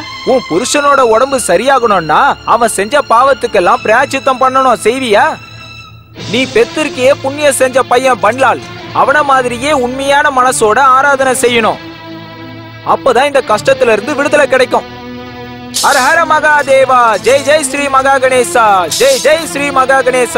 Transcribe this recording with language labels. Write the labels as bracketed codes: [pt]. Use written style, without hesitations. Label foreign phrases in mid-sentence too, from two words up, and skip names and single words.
[ta] உன் புருஷனோட உடம்பு சரியாகணும்னா அவன் செஞ்ச பாவத்துக்கெல்லாம் பிராயச்சித்தம் பண்ணணும். செய்வியா? நீ பெத்திருக்கியே புண்ணிய செஞ்ச பையன் பண்லால், அவன மாதிரியே உண்மையான மனசோட ஆராதனை செய்யணும். அப்பதான் இந்த கஷ்டத்துல இருந்து விடுதலை கிடைக்கும். [hi] हर हर महादेवा। जय जय श्री मगा गणेशा। जय जय श्री मगा गणेशा।